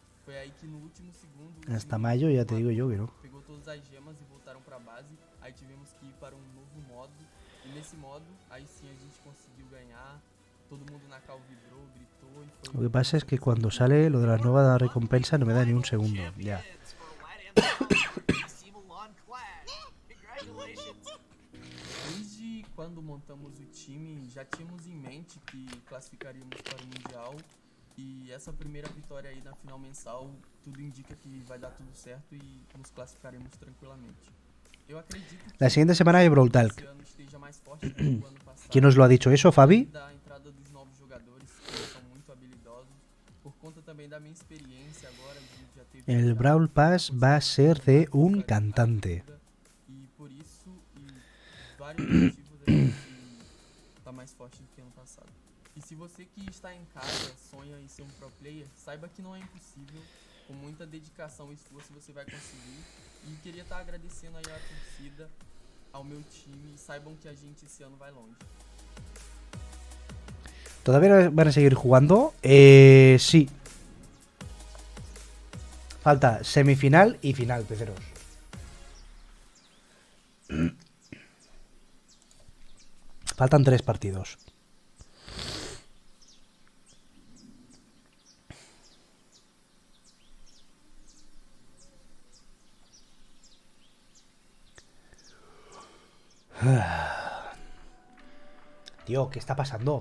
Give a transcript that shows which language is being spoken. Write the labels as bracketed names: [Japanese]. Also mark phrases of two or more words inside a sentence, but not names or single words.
[Spanish] Hasta mayo ya te digo yo que no. Lo que pasa es que cuando sale lo de la nueva recompensa no me da ni un segundo. Ya. [Portuguese] Quando montamos o time, já tínhamos em mente que classificaríamos para o Mundial e essa primeira vitória aí na final mensal, tudo indica que vai dar tudo certo e nos classificaremos tranquilamente. Eu acredito que [Spanish] la siguiente semana hay Brawl Talk. [Portuguese] esse ano esteja mais forte do que o ano passado. [Spanish] ¿Quién nos lo ha dicho eso, Fabi? [Portuguese] Da entrada dos novos jogadores que são muito habilidosos, por conta também da minha experiência agora de já ter [Spanish] El Brawl Pass va a ser de un cantante. [Portuguese] e por isso vários motivos tá mais forte do que ano passado. E se você que está em casa sonha em ser um pro player, saiba que não é impossível. Com muita dedicação e esforço você vai conseguir. E queria estar agradecendo aí a torcida, ao meu time. E saibam que a gente esse ano vai longe. [Spanish] ¿Todavía van a seguir jugando? Sí. Falta semifinal y final, peceros. Faltan 3 partidos. Tío, ¿qué está pasando?